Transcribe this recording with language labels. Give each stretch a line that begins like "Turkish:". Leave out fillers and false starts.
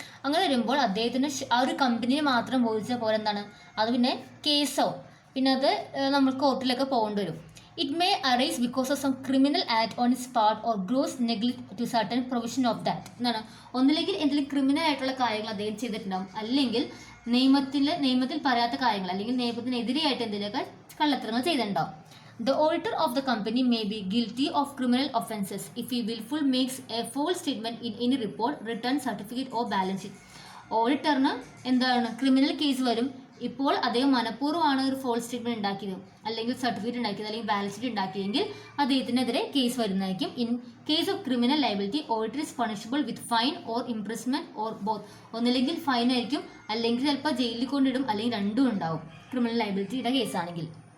Malayalam: അങ്ങനെ വരുമ്പോൾ അദ്ദേഹത്തിന് ആ ഒരു കമ്പനിയെ മാത്രം ബോധിച്ച പോലെ എന്താണ് അത് പിന്നെ കേസോ പിന്നെ അത് നമ്മൾ കോർട്ടിലൊക്കെ പോകേണ്ടി വരും.
English: It may arise because of some criminal act on its part or gross negligence to certain provision of that.
Malayalam: എന്താണ് ഒന്നില്ലെങ്കിൽ എന്തെങ്കിലും ക്രിമിനൽ ആയിട്ടുള്ള കാര്യങ്ങൾ അദ്ദേഹം ചെയ്തിട്ടുണ്ടാവും, അല്ലെങ്കിൽ നിയമത്തിൽ പറയാത്ത കാര്യങ്ങൾ അല്ലെങ്കിൽ നിയമത്തിനെതിരെയായിട്ട് എന്തെങ്കിലുമൊക്കെ കള്ളത്തരങ്ങൾ ചെയ്തിട്ടുണ്ടാവും.
English: The auditor of the company may be guilty of criminal offences if he willfully makes a false statement in any report, return, certificate or balance sheet.
Malayalam: ഓഡിറ്ററിന് എന്താണ് ക്രിമിനൽ കേസ് വരും. ഇപ്പോൾ അദ്ദേഹം മനഃപൂർവ്വമാണ് ഒരു ഫോൾസ് സ്റ്റേറ്റ്മെന്റ് ഉണ്ടാക്കിയത് അല്ലെങ്കിൽ സർട്ടിഫിക്കറ്റ് ഉണ്ടാക്കിയത് അല്ലെങ്കിൽ balance sheet ഉണ്ടാക്കിയതെങ്കിൽ അദ്ദേഹത്തിനെതിരെ കേസ് വരുന്നതായിരിക്കും.
English: In case of criminal liability auditor is punishable with fine or imprisonment or both.
Malayalam: ഒന്നില്ലെങ്കിൽ ഫൈൻ ആയിരിക്കും അല്ലെങ്കിൽ ചിലപ്പോൾ ജയിലിൽ കൊണ്ടിടും അല്ലെങ്കിൽ രണ്ടും ഉണ്ടാവും ക്രിമിനൽ ലയബിലിറ്റിയുടെ കേസാണെങ്കിൽ.